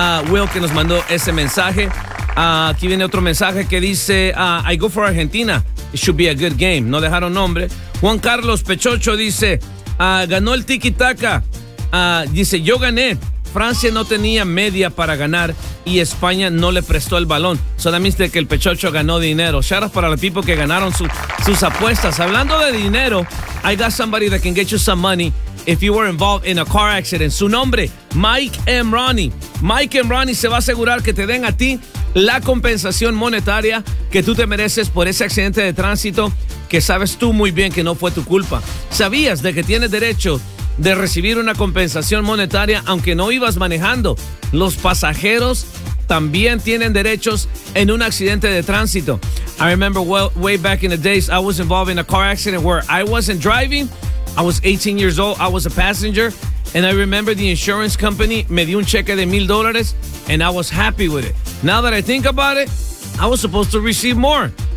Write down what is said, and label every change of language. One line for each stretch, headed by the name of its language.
Spanish: Will que nos mandó ese mensaje. Aquí viene otro mensaje que dice,
English: I go for Argentina. It should be a good game.
Spanish: No dejaron nombre. Juan Carlos Pechocho dice, ganó el tiki-taka. Dice, yo gané. Francia no tenía media para ganar y España no le prestó el balón. Solamente que el Pechocho ganó dinero.
English: Shout out
Spanish: para el tipo que ganaron sus apuestas. Hablando de dinero,
English: I got somebody that can get you some money if you were involved in a car accident.
Spanish: Su nombre, Mike M. Ronnie. Mike M. Ronnie se va a asegurar que te den a ti la compensación monetaria que tú te mereces por ese accidente de tránsito que sabes tú muy bien que no fue tu culpa. ¿Sabías de que tienes derecho de recibir una compensación monetaria aunque no ibas manejando? Los pasajeros también tienen derechos en un accidente de tránsito.
English: I remember way back in the days I was involved in a car accident where I wasn't driving. I was 18 years old, I was a passenger, and I remember the insurance company
Spanish: me dio un cheque de
English: $1,000 and I was happy with it. Now that I think about it, I was supposed to receive more.